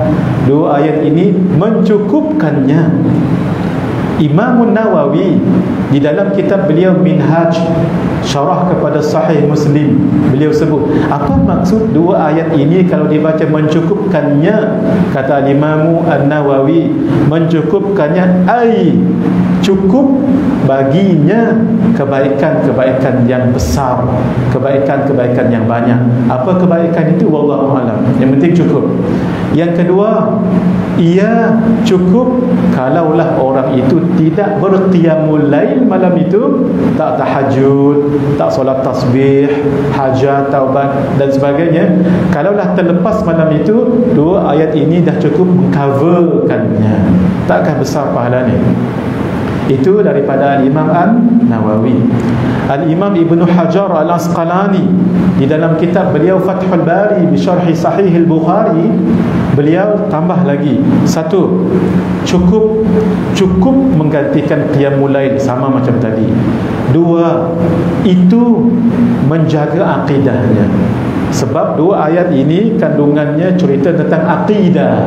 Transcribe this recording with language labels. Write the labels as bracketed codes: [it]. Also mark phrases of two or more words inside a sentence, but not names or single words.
[ms] 2 ayat ini mencukupkannya. Imam Nawawi di dalam kitab beliau Minhaj, syarah kepada Sahih Muslim, beliau sebut apa maksud 2 ayat ini kalau dibaca mencukupkannya. Kata Imam An-Nawawi, mencukupkannya ai cukup baginya kebaikan-kebaikan yang besar, kebaikan-kebaikan yang banyak. Apa kebaikan itu? [ar] والله أعلم. [ms] Yang penting cukup. Yang kedua, ia cukup kalaulah orang itu tidak berqiyamul lail malam itu, tak tahajud, tak solat tasbih, hajat, taubat dan sebagainya. Kalaulah terlepas malam itu, 2 ayat ini dah cukup mengcoverkannya. Takkah besar pahalanya? Itu daripada Al-Imam An-Nawawi. Al-Imam Ibnu Hajar Al-Asqalani di dalam kitab beliau Fathul Bari bi syarhi Sahih Al-Bukhari, beliau tambah lagi 1, cukup menggantikan [ar] قيام الليل [ms] sama macam tadi. 2, itu menjaga akidahnya. Sebab 2 ayat ini kandungannya cerita tentang akidah.